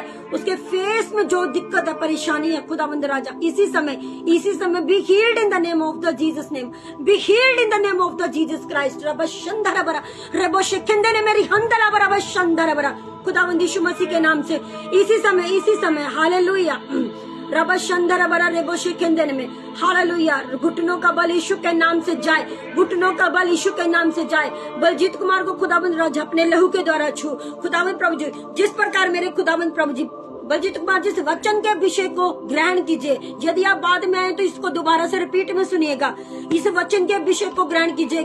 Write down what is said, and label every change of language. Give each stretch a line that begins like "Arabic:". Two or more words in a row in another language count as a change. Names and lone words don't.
Hindi: उसके फेस में जो दिक्कत है परेशानी है खुदावंद राजा इसी समय
English: be healed in the name of the Jesus name, be healed in the name of the Jesus Christ. रबशंधरा बरा रेबोशेखेंदेने मेरी हंदरा बरा बशंधरा बरा
Hindi: खुदावंद यीशु मसीह के नाम से इसी समय। हालेलुया। रबशंधरा बरा रेबोशेखेंदेने में हालेलुया। घुटनों का बल यीशु के नाम से जाए, घुटनों का बल यीशु के नाम से जाए। बलजीत कुमार को खुदावंद राजा अपने लहू के द्वारा छू खुदावंद प्रभु जी। जिस प्रकार मेरे खुदावंद प्रभु जी बलजीत कुमार जिस वचन के विषय को ग्रहण कीजिए। यदि आप बाद में आए तो इसको दोबारा से रिपीट में सुनिएगा। इस वचन के विषय को ग्रहण कीजिएगा।